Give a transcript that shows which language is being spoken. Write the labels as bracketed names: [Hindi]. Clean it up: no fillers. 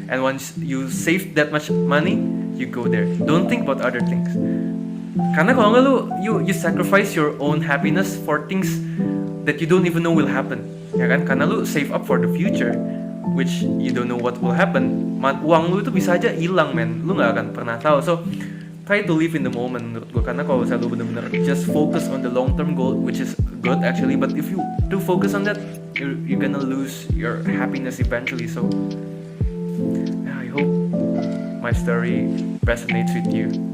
[English] And once you save that much money, you go there. Don't think about other things. [Indonesian] Karena kalau nggak [English] you sacrifice your own happiness for things that you don't even know will happen, [Indonesian] ya kan? Karena lu [English] save up for the future, which you don't know what will happen. [Indonesian] Uang lu itu bisa aja hilang, men. Lu nggak akan pernah tahu. [English] So try to live in the moment [Indonesian] menurut gue. Karena kalau misalnya lu bener-bener [English] just focus on the long term goal, which is good actually, but if you do focus on that, you're gonna lose your happiness eventually. So I hope my story resonates with you.